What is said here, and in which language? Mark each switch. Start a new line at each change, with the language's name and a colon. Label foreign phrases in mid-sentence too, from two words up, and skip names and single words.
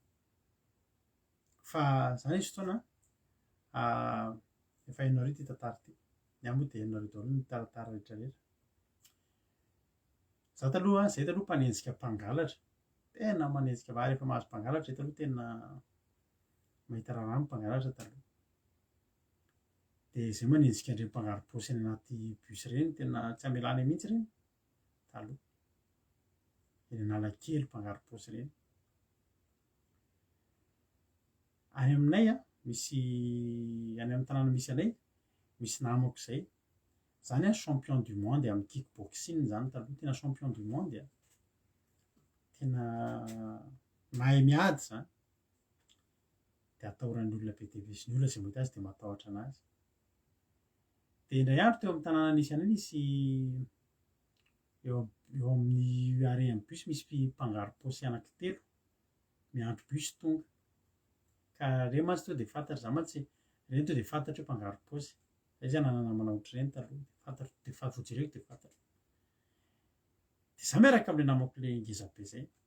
Malagasy: fa zany izy fotoana efa hainareo ty tantara ty ny amoa dia hainareo daholo ny taratara rehetrarehetra zay taloha mpanenjika mpangalatra tena manenjika vary efa mahazo mpangalatra zay taloha tena mahita raha mpangalatra taloha dia izay manenjika andreo mpangaro-paosy any anaty bus ireny tena tsy amelany mihitsy ireny taloha eny Analakely mpangaro-paosy ireny any aminay misy any amin'ny tanàna misy anay misy namako izay zany
French: champion du monde
Malagasy: amin'ny kickboxing zany taloha tena
French: champion du monde
Malagasy: tena mahay miady zany dia atahoran'ny olona be dia be sy ny olona izay mahita azy dia matahotra anazy dia indray andro teo amin'ny tanàna nisy anay nisy eo amin'ny arean'ny bus misy mpangaro-paosy anankitelo miandro bus tonga ka reo mantsy to dia fantatra za mantsy reny to dia fantatra hoe mpangaro-paosy zay zany nanana manao ohatr'ireny taloha fantatra dia favojereko dia fantatra dia za miaraka amin'ilay namako ilay ngezabe zay